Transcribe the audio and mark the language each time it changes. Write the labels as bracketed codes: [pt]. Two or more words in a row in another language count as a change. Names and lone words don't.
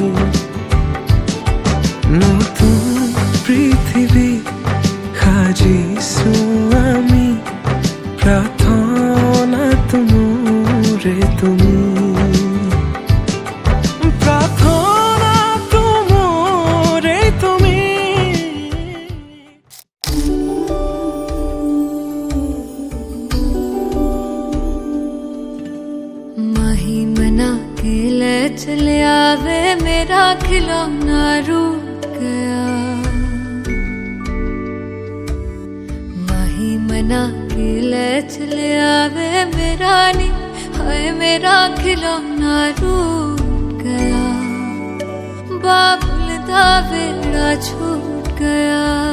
[as] নতুন পৃথিৱী সাজিছো আমি প্ৰাৰ্থনা তোমৰে তুমি প্ৰাৰ্থনা তোমৰে তুমি [pa] ਕੇ ਲੇ ਚਲੇ ਆਵੇ ਮੇਰਾ ਖਿਡੌਣਾ ਰੁੱਠ ਗਿਆ ਮਾਹੀ ਮਨਾ ਕੇ ਲੇ ਚਲੇ ਆਵੇ ਮੇਰਾ ਨੀ ਹਾਏ ਮੇਰਾ ਖਿਡੌਣਾ ਰੁੱਠ ਗਿਆ ਬਾਬੁਲ ਦਾ ਵਿਹੜਾ ਛੁੱਟ ਗਿਆ